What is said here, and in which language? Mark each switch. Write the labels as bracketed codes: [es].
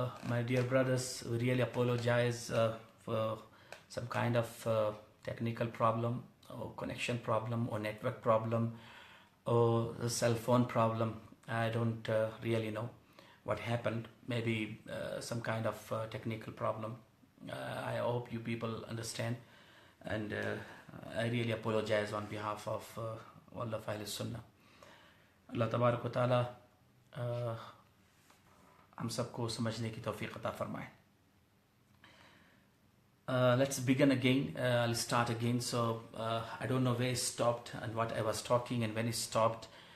[en] My dear brothers, we really apologize for some kind of technical problem or connection problem or network problem or the cell phone problem. I don't really know what happened. Maybe some kind of technical problem. I hope you people understand, and I really apologize on behalf of all of Ahl Sunnah. [ur] اللہ تبارک و تعالی ہم سب کو سمجھنے کی توفیق عطا فرمائے۔ [en] Let's begin again. I'll start again. So I don't know where it stopped and what I was talking and when it stopped.